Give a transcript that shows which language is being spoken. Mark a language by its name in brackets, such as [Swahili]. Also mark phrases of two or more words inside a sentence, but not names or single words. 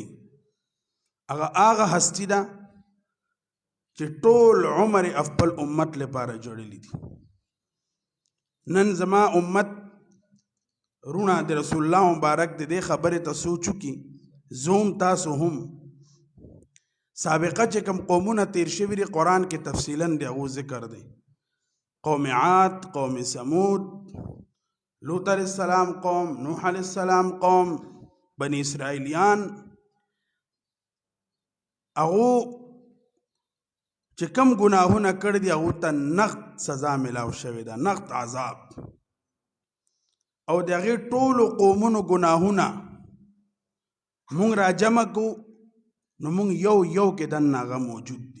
[Pashto] هغه هستی ده چې ټول عمر خپل امت لپاره جوړلی دي. نن زما امت رونه د رسول الله مبارک د دې خبرې ته سوچ وکړي. زوم تاسو هم سابقه چې کوم قومونه تیر شوي دي، قرآن کې تفصیلا د هغو ذکر دی. قوم عاد، قوم ثمود، لوط [Arabic] علیہ السلام [Pashto] قوم، نوح [Arabic] علیہ السلام [Pashto] قوم، بنی اسرائیلیان، هغو چې کم ګناهونه کړي دي هغو ته نقد سزا ملاو شوې ده، نقد عذاب. او د هغې ټولو قومونو ګناهونه مونږ را جمع کړو، نو مونږ یو یو کې دننه هغه موجود دي.